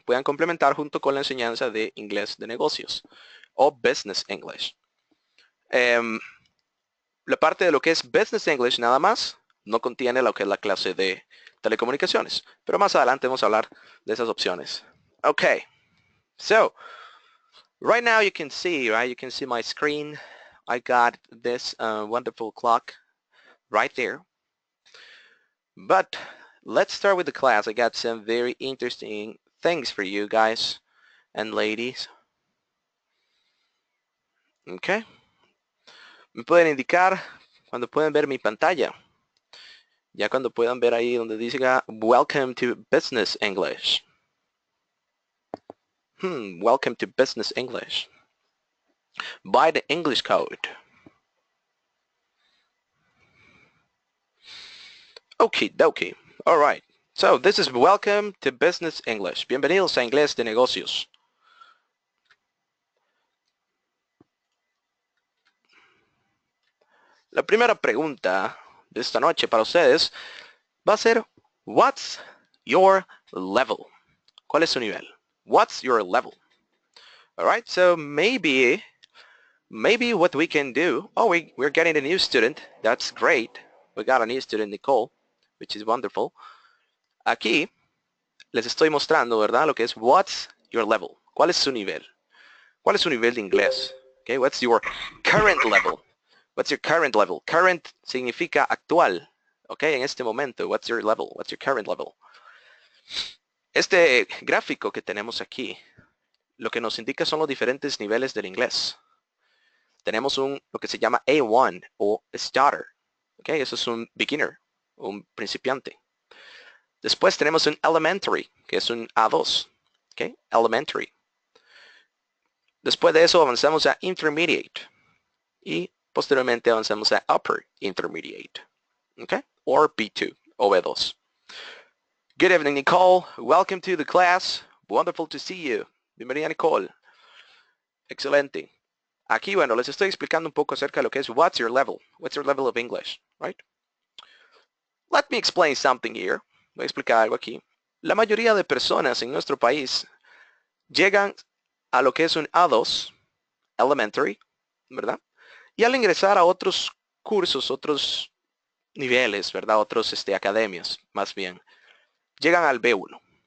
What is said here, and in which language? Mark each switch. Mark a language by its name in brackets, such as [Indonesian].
[Spanish] Puedan complementar junto con la enseñanza de inglés de negocios o Business English. La parte de lo que es Business English nada más no contiene lo que es la clase de telecomunicaciones, pero más adelante vamos a hablar de esas opciones. [English] Okay, so right now you can see, right? You can see my screen. I got this wonderful clock right there. But let's start with the class. I got some very interesting things for you guys and ladies. Okay. [Spanish] Me pueden indicar cuando pueden ver mi pantalla. Ya cuando puedan ver ahí donde diga [English] Welcome to Business English. Welcome to Business English. By the English Code. Okie dokie. Alright. So this is Welcome to Business English. [Spanish] Bienvenidos a Inglés de Negocios. La primera pregunta de esta noche para ustedes va a ser [English] What's your level? [Spanish] ¿Cuál es su nivel? What's your level? [English] Alright, so maybe what we can do, we're getting a new student. That's great. We got a new student, Nicole, which is wonderful. [Spanish] Aquí les estoy mostrando, ¿verdad? Lo que es [English] what's your level. [Spanish] ¿Cuál es su nivel? ¿Cuál es su nivel de inglés? [English] Okay, what's your current level? What's your current level? Current [Spanish] significa actual. [English] Okay, [Spanish] en este momento, [English] what's your level? What's your current level? [Spanish] Este gráfico que tenemos aquí, lo que nos indica son los diferentes niveles del inglés. Tenemos lo que se llama A1 o starter. Okay, eso es un beginner, un principiante. Después tenemos un elementary, que es un A2. Okay, elementary. Después de eso avanzamos a intermediate. Y posteriormente avanzamos a upper intermediate. Okay, or B2 o B2. [English] Good evening, Nicole. Welcome to the class. Wonderful to see you. Bienvenida, Nicole. Excelente. [Spanish] Aquí, bueno, les estoy explicando un poco acerca de lo que es [English] what's your level. What's your level of English, right? Let me explain something here. [Spanish] Voy a explicar algo aquí. La mayoría de personas en nuestro país llegan a lo que es un A2, elementary, ¿verdad? Y al ingresar a otros cursos, otros niveles, ¿verdad? Otros academias, más bien, llegan al B1.